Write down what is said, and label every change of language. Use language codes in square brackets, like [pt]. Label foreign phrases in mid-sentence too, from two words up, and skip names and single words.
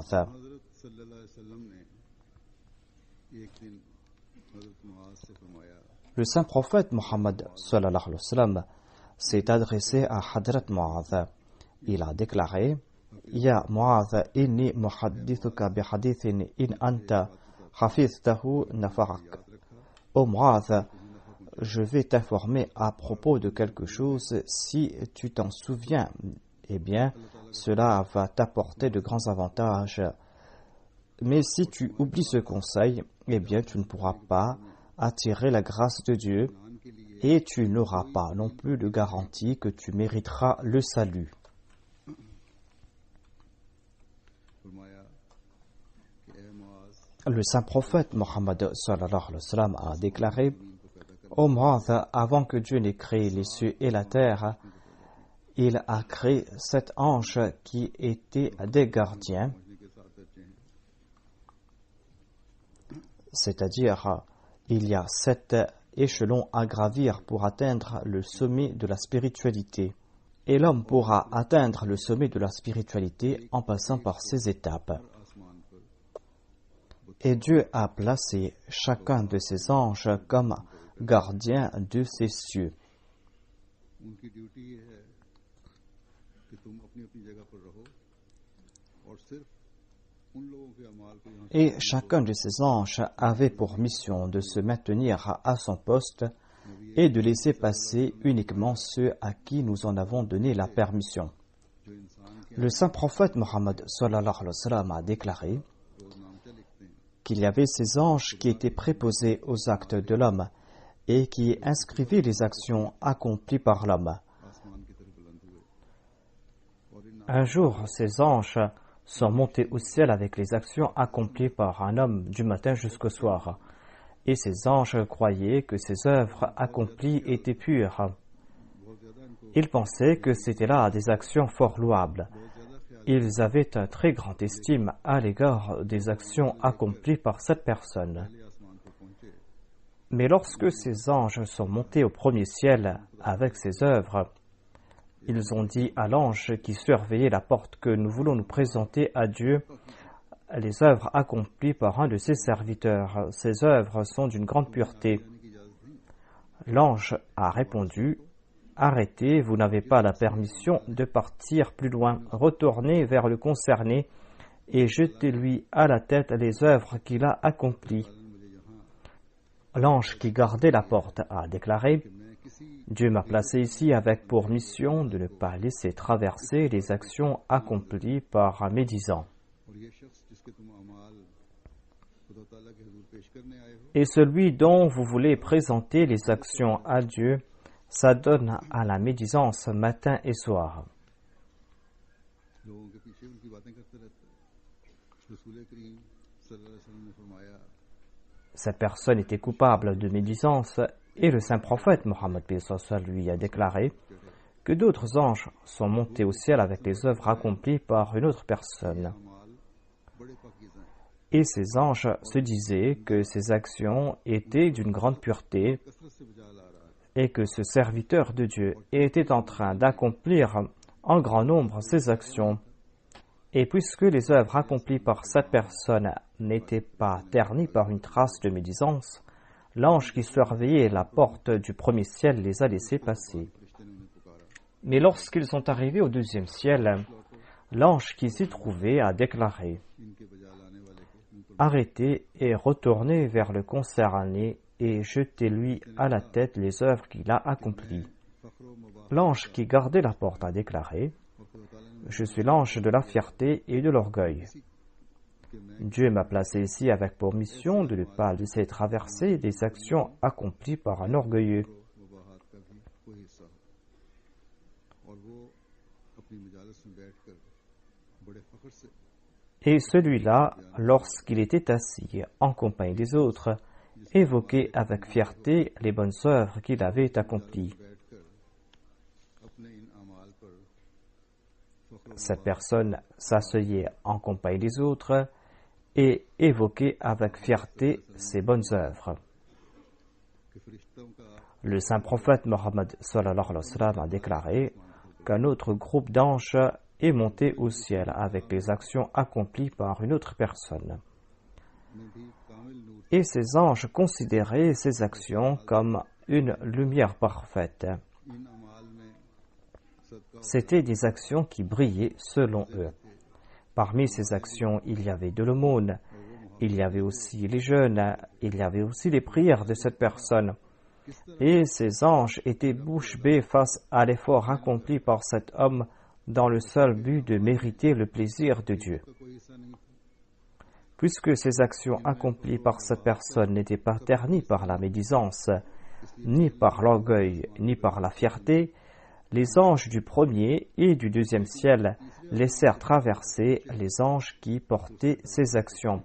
[ur] حضرت [ar] صلى الله عليه وسلم [ur] نے ایک دن حضرت معاذ سے فرمایا [fr] Le saint prophète Mohammed [ar] صلى الله عليه وسلم [fr] s'est adressé à Hadrat Mu'adh. Il a déclaré: [ar] يا معاذ، إني محدثك بحديث إن أنت حفظته نفعك. [fr] Ô Mu'adh, je vais t'informer à propos de quelque chose. Si tu t'en souviens, eh bien, cela va t'apporter de grands avantages. Mais si tu oublies ce conseil, eh bien, tu ne pourras pas attirer la grâce de Dieu et tu n'auras pas non plus de garantie que tu mériteras le salut. [ur] فرمایا کہ اے معاذ [fr] Le saint prophète Mohammed [ar] صلى الله عليه وسلم [fr] a déclaré: Ô Mu'adh, avant que Dieu n'ait créé les cieux et la terre, il a créé 7 anges qui étaient des gardiens, [ur] سمجھنے کے ساتھ اچھے ہیں [fr] c'est-à-dire il y a 7 échelons à gravir pour atteindre le sommet de la spiritualité. Et l'homme pourra atteindre le sommet de la spiritualité en passant par ces étapes. [ur] آسمان پر [fr] Et Dieu a placé chacun de ces anges comme gardiens de ces cieux. [ur] ان کی ڈیوٹی یہ ہے کہ تم اپنی اپنی جگہ پر رہو اور صرف ان لوگوں کے اعمال کو یہاں [fr] Et chacun de ces anges avait pour mission de se maintenir à son poste et de laisser passer uniquement ceux à qui nous en avons donné la permission. [ur] جو انسان کے [fr] Le saint prophète Mohammed [ar] صلى الله عليه وسلم [fr] a déclaré [ur] روزنامچے لکھتے ہیں [fr] qu'il y avait ces anges qui étaient préposés aux actes de l'homme et qui inscrivaient les actions accomplies par l'homme. [ur] آسمان کی طرف بلند ہوئے اور ان [fr] Un jour, ces anges sont montés au ciel avec les actions accomplies par un homme du matin jusqu'au soir. Et ces anges croyaient que ces œuvres accomplies étaient pures. [ur] بہت زیادہ ان کو [fr] Ils pensaient que c'étaient là des actions fort louables. [ur] بہت زیادہ خیال [fr] Ils avaient un très grand estime à l'égard des actions accomplies par cette personne. [ur] پہلے آسمان پر پہنچے [fr] Mais lorsque ces anges sont montés au premier ciel avec ces œuvres, ils ont dit à l'ange qui surveillait la porte que nous voulons nous présenter à Dieu les œuvres accomplies par un de ses serviteurs. Ces œuvres sont d'une grande pureté. [ur] جانے کی اجازت دی [fr] L'ange a répondu, « Arrêtez, vous n'avez pas la permission de partir plus loin. Retournez vers le concerné et jetez-lui à la tête les œuvres qu'il a accomplies. » [ur] مجھے یہاں [fr] L'ange qui gardait la porte a déclaré, [ur] کہ میں کسی [fr] « Dieu m'a placé ici avec pour mission de ne pas laisser traverser les actions accomplies par un médisant. [ur] اور یہ شخص جس کے تم اعمال خدا تعالیٰ کے حضور پیش کرنے آئے ہو [fr] Et celui dont vous voulez présenter les actions à Dieu s'adonne à la médisance matin et soir. [ur] لوگوں کے پیچھے ان کی باتیں کرتے رہتے ہیں رسول کریم [ar] صلى الله عليه وسلم [ur] نے فرمایا [fr] Cette personne était coupable de médisance et le saint prophète Mohammed lui a déclaré que d'autres anges sont montés au ciel avec les œuvres accomplies par une autre personne. [ur] اعمال بڑے پاکیزہ ہیں [fr] Et ces anges se disaient que ces actions étaient d'une grande pureté [ur] کثرت سے بجا لا رہا ہے [fr] et que ce serviteur de Dieu était en train d'accomplir en grand nombre ces actions. Et puisque les œuvres accomplies par cette personne n'étaient pas ternies par une trace de médisance, l'ange qui surveillait la porte du premier ciel les a laissés passer. [ur] فرشتے نے انہیں پکارا [fr] Mais lorsqu'ils sont arrivés au deuxième ciel, l'ange qui s'y trouvait a déclaré [ur] ان کے بجا لانے والے کو منہ پر « [fr] Arrêtez et retournez vers le concerné et jetez-lui à la tête les œuvres qu'il a accomplies. » [ur] فخر و مباہ [fr] L'ange qui gardait la porte a déclaré [ur] اور خدا تعالیٰ نے « [fr] Je suis l'ange de la fierté et de l'orgueil. [ur] کہ میں [fr] Dieu m'a placé ici avec pour mission de ne pas laisser traverser des actions accomplies par un orgueilleux. [ur] مباہات کا بھی کوئی حصہ ہو اور وہ اپنی مجالس میں بیٹھ کر بڑے فخر سے [fr] Et celui-là, lorsqu'il était assis en compagnie des autres, évoquait avec fierté les bonnes œuvres qu'il avait accomplies. [ur] بیٹھ کر اپنے ان اعمال پر فخر [fr] Cette personne s'asseyait en compagnie des autres et évoquait avec fierté ses bonnes œuvres. [ur] کے فرشتوں کا [fr] Le saint prophète Mohammed a déclaré qu'un autre groupe d'anges est monté au ciel avec les actions accomplies par une autre personne. [ur] میں بھی کامل نور [fr] Et ces anges considéraient ces actions comme une lumière parfaite. [ur] ان اعمال میں صدقہ [fr] C'étaient des actions qui brillaient selon eux. Parmi ces actions, il y avait de l'aumône, il y avait aussi les jeûnes, il y avait aussi les prières de cette personne. Et ces anges étaient bouche bée face à l'effort accompli par cet homme dans le seul but de mériter le plaisir de Dieu. [ur] کا کوئی حصہ نہیں تھا [fr] Puisque ces actions accomplies par cette personne n'étaient pas ternies par la médisance, ni par l'orgueil, ni par la fierté, les anges du premier et du deuxième ciel laissèrent traverser les anges qui portaient ces actions.